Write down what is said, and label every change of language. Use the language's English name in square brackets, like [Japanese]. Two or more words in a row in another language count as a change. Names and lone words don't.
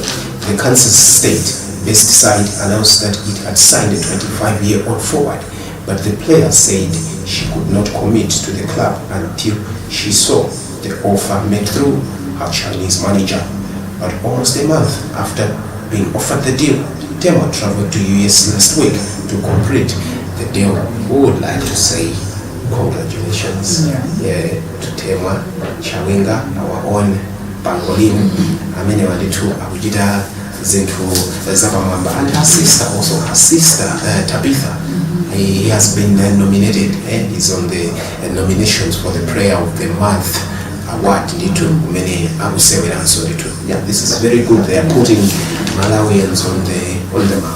[English] The Kansas State-based side announced that it had signed a 25-year-old forward, but the player said she could not commit to the club until she saw the offer made through her Chinese manager. But almost a month after being offered the deal, Temwa traveled to US last week to complete the deal. We would like to say congratulations to Temwa Chawinga, our own Pangolin. [Nyanja] Amene walitu akujita zintu zapamwamba, [English] and her sister also, Tabitha. He has been nominated, he's on the nominations for the Prayer of the Month award. This is very good. They are putting Malawians on the map.